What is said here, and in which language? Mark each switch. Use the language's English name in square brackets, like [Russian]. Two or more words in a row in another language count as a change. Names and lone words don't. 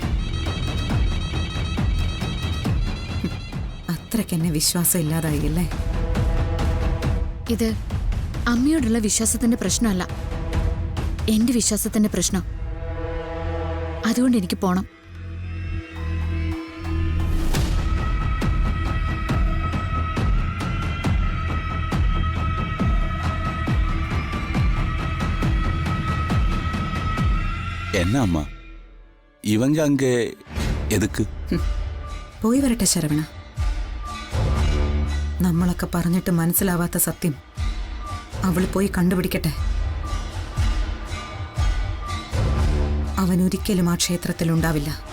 [Malayalam] അത്രയ്ക്കെന്നെ വിശ്വാസം ഇല്ലാതായില്ലേ? ഇത് അമ്മയോടുള്ള വിശ്വാസത്തിന്റെ പ്രശ്നമല്ല, എന്റെ വിശ്വാസത്തിന്റെ പ്രശ്നം. അതുകൊണ്ട് എനിക്ക് പോണം. [Tamil] என்ன அம்மா இவங்க அங்கே எதுக்கு? [Malayalam] പോയി വരട്ടെ ശരവണ. നമ്മളൊക്കെ പറഞ്ഞിട്ട് മനസ്സിലാവാത്ത സത്യം അവൾ പോയി കണ്ടുപിടിക്കട്ടെ. അവൻ ഒരിക്കലും ആ ക്ഷേത്രത്തിലുണ്ടാവില്ല.